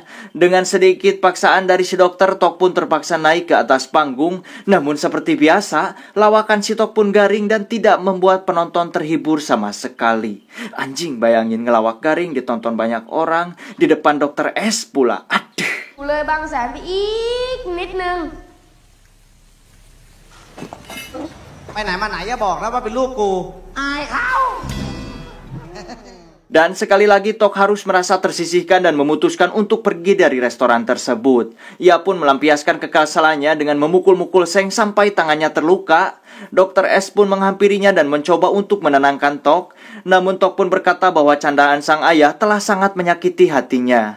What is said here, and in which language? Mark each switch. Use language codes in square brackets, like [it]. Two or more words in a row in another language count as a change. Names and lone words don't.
[id] Dengan sedikit paksaan dari si dokter, Tok pun terpaksa naik ke atas panggung. Namun seperti biasa, lawakan si Tok pun garing dan tidak membuat penonton terhibur sama sekali. Anjing, bayangin ngelawak garing ditonton banyak orang, di depan Dr. S pula. Aduh. [th] กูเลยบางแสนไปอีกนิดนึง ไปไหนมาไหนอย่าบอกนะว่าเป็นลูกกู อายเขา [id] Dan sekali lagi Tok harus merasa tersisihkan dan memutuskan untuk pergi dari restoran tersebut. Ia pun melampiaskan kekesalannya dengan memukul-mukul Seng sampai tangannya terluka. Dr. S pun menghampirinya dan mencoba untuk menenangkan Tok. Namun Tok pun berkata bahwa candaan sang ayah telah sangat menyakiti hatinya.